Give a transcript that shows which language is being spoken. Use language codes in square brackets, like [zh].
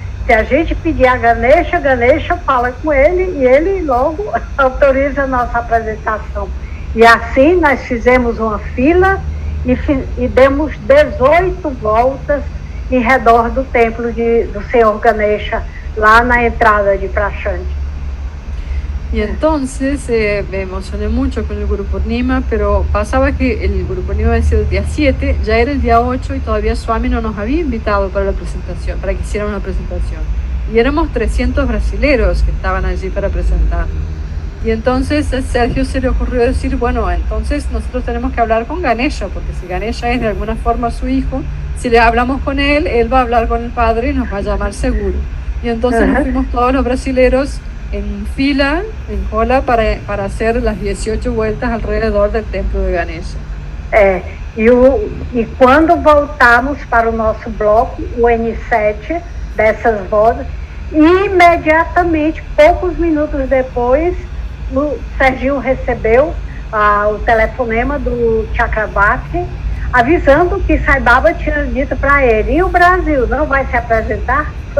[pt] Se a gente pedir a Ganesha, Ganesha fala com ele e ele logo autoriza a nossa apresentação. E assim nós fizemos uma fila e demos 18 voltas em redor do templo do Senhor Ganesha, lá na entrada de Prashanti. [es] Y entonces me emocioné mucho con el Guru Purnima, pero pasaba que el Guru Purnima había sido el día 7, ya era el día 8 y todavía Swami no nos había invitado para la presentación, para que hiciéramos la presentación. Y éramos 300 brasileros que estaban allí para presentar. Y entonces a Sergio se le ocurrió decir, bueno, entonces nosotros tenemos que hablar con Ganesha, porque si Ganesha es de alguna forma su hijo, si le hablamos con él va a hablar con el padre y nos va a llamar seguro. Y entonces nos fuimos todos los brasileros en fila, en cola, para hacer las 18 vueltas alrededor del templo de Ganesha. [pt] E quando voltamos para o nosso bloco, o N7, dessas voltas, imediatamente, poucos minutos depois, o Serginho recebeu o telefonema do Chakravarti, avisando que Sai Baba tinha dito para ele, e o Brasil não vai se apresentar?